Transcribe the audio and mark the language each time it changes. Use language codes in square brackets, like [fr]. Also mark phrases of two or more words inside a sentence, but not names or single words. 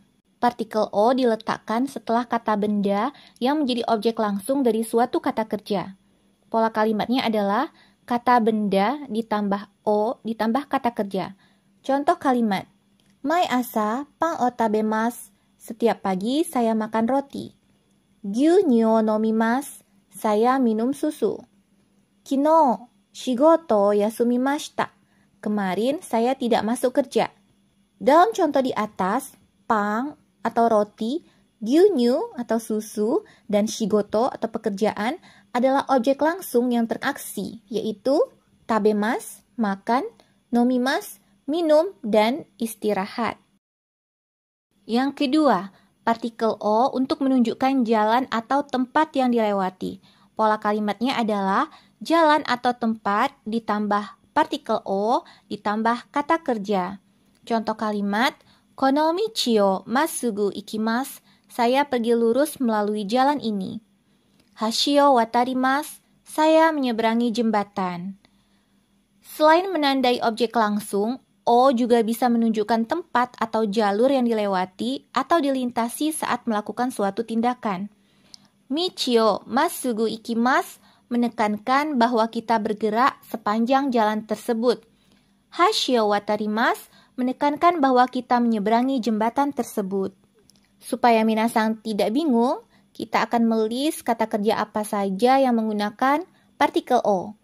[id] Partikel O diletakkan setelah kata benda yang menjadi objek langsung dari suatu kata kerja. Pola kalimatnya adalah kata benda ditambah O ditambah kata kerja. Contoh kalimat, [ja] 毎朝パンを食べます. [id] Setiap pagi saya makan roti. [ja] 牛乳を飲みます. [id] Saya minum susu. [ja] 昨日仕事休みました. [id] Kemarin saya tidak masuk kerja. Dalam contoh di atas, pang atau roti, gyunyu atau susu, dan shigoto atau pekerjaan adalah objek langsung yang teraksi, yaitu tabemas, makan, nomimas, minum, dan istirahat. Yang kedua, partikel O untuk menunjukkan jalan atau tempat yang dilewati. Pola kalimatnya adalah jalan atau tempat ditambah partikel O ditambah kata kerja. Contoh kalimat, [ja] この道をまっすぐ行きます. [id] Saya pergi lurus melalui jalan ini. [ja] 橋を渡ります. [id] Saya menyeberangi jembatan. Selain menandai objek langsung, O juga bisa menunjukkan tempat atau jalur yang dilewati atau dilintasi saat melakukan suatu tindakan. [ja] 道をまっすぐ行きます [id] menekankan bahwa kita bergerak sepanjang jalan tersebut. [ja] 橋を渡ります [id] menekankan bahwa kita menyeberangi jembatan tersebut. Supaya minasang tidak bingung, kita akan melis kata kerja apa saja yang menggunakan partikel O.